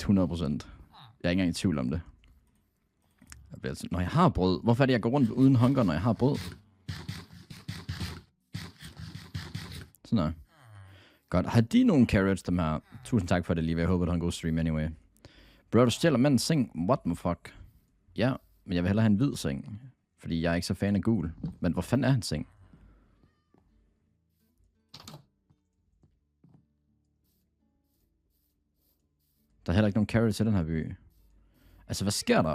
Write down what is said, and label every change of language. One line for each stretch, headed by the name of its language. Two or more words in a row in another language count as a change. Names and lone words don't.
Danish: Jeg er ikke engang i tvivl om det. Når jeg har brød. Hvorfor er det, jeg går rundt uden hunger, når jeg har brød? Sådan her. Godt. Har de nogle carrots, dem her? Tusind tak for det, Liv. Jeg håber, du har en god stream anyway. Bro, du stjæler mandens seng.
English: What the fuck?
Danish: Ja, men jeg vil hellere have en hvid seng. Fordi jeg er ikke så fan af gul. Men hvor fanden er hans seng? Der er heller ikke nogen carrots i den her by. Altså, hvad sker der?